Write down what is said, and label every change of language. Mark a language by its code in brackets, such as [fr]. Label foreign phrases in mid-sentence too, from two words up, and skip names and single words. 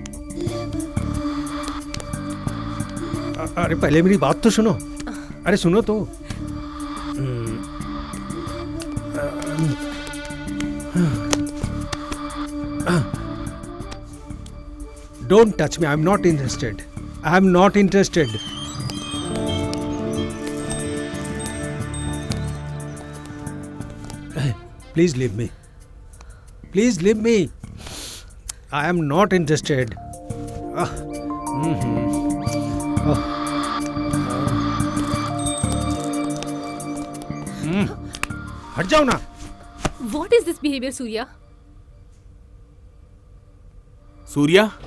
[hi] अरे पहले मेरी बात तो सुनो। अरे सुनो तो। [en] don't touch me, I am not interested. I am not interested. please leave me, please leave me. I am not interested. [hi] हट जाओ ना। [en] What is this behavior, सूर्या? सूर्या,